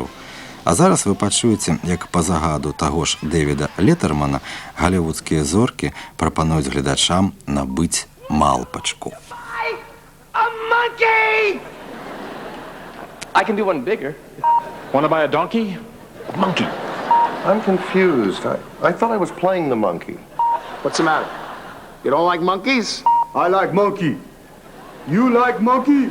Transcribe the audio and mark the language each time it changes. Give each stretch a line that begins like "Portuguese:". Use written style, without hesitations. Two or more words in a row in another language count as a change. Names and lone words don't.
Belarusian: А зараз вы пачуеце, як па загаду таго ж Дэвіда Летэрмана галівудскія зоркі прапануюць гледачам набыць малпачку.
English: A monkey! I can do one bigger. Want to buy a donkey? Monkey. I'm confused. I thought I was playing the monkey. What's the matter? You don't like monkeys? I like monkey. You like monkey?